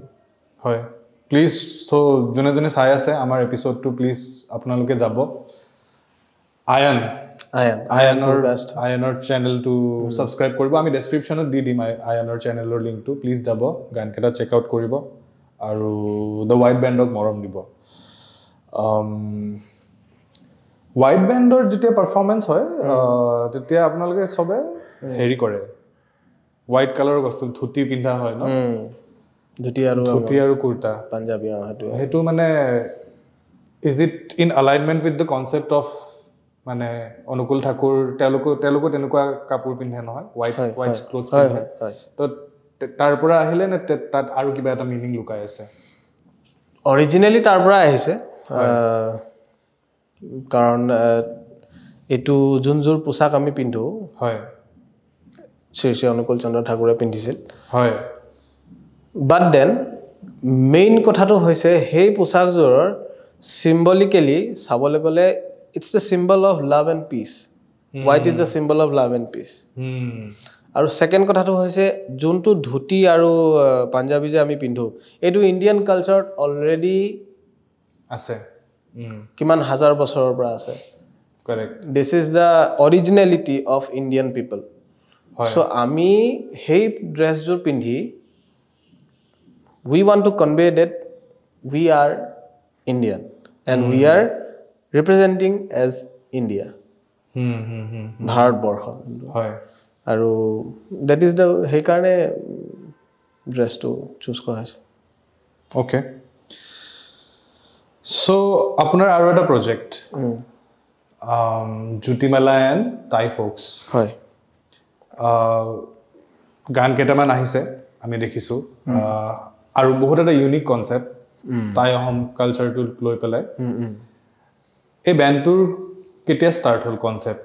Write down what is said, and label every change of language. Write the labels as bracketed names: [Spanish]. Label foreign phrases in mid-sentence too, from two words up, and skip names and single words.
[Assamese] হয় প্লিজ সো যোনে চাই আছে আমাৰ এপিসোডটো প্লিজ আপোনালোকে যাব আয়নৰ চেনেলটো সাবস্ক্ৰাইব কৰিব আমি ডেসক্ৰিপচনত দি দিম আয়নৰ চেনেলৰ লিংকটো প্লিজ যাব গানকেইটা [English] check out [Assamese] কৰিব আৰু দ্য হোৱাইট বেণ্ডক মৰম দিব হোৱাইট বেণ্ডৰ যেতিয়া পাৰফৰ্মেন্স হয় তেতিয়া আপোনালোকে সবে হেৰি কৰে [English] white colour [Assamese] বস্তু ধুতি পিন্ধা হয় ন ধুতি আৰু কুৰ্তা পাঞ্জাবী হেতু মানে [English] is it in alignment with the concept of [Assamese] মানে অনুকূল ঠাকুৰ তেওঁলোকো তেনেকুৱা কাপোৰ পিন্ধে নহয় [English] white clothes [Assamese] পিন্ধে তো তাৰ পৰা আহিলে নে তাত আৰু কিবা এটা মিনিং লুকাই আছে অৰিজিনেলি তাৰ পৰা আহিছে কাৰণ এটো যোনজোৰ পোছাক আমি পিন্ধো হয় শ্ৰী অনুকূল চন্দ্ৰ ঠাকুৰে পিন্ধিছিল হয় [English] but then [Assamese] মেইন কথাটো হৈছে সেই পোছাকজোৰৰ সিম্বলিক্যালি চাবলৈ গ'লে [English] it's the symbol of love and peace [Assamese] white is the symbol of love and peace আৰু সেকেন্ড কথাটো হৈছে যোনটো ধুতি আৰু পাঞ্জাবী যে আমি পিন্ধো এটো [English] Indian culture [Assamese] অলৰেডি আছে কিমান হাজাৰ বছৰৰ পৰা আছে কাৰেক্ট [English] this is the originality of Indian people so [Assamese] আমি সেই ড্ৰেছজোৰ পিন্ধি [English] we want to convey that we are Indian and we are representing as India ভাৰতবৰ্ষ [Assamese] হয় আৰু [English] that is the [Assamese] সেই কাৰণে ড্ৰেছটো চুজ কৰা হৈছে ওকে সো আপোনাৰ আৰু এটা প্ৰজেক্ট জ্যোতিমালা এণ্ড টাই ফোক্স হয় গান কেইটামান আহিছে আমি দেখিছোঁ আৰু বহুত এটা [English] unique concept [Assamese] টাই অসম কালচাৰটো লৈ পেলাই এই বেণ্ডটোৰ কেতিয়া ষ্টাৰ্ট হ'ল কনচেপ্ট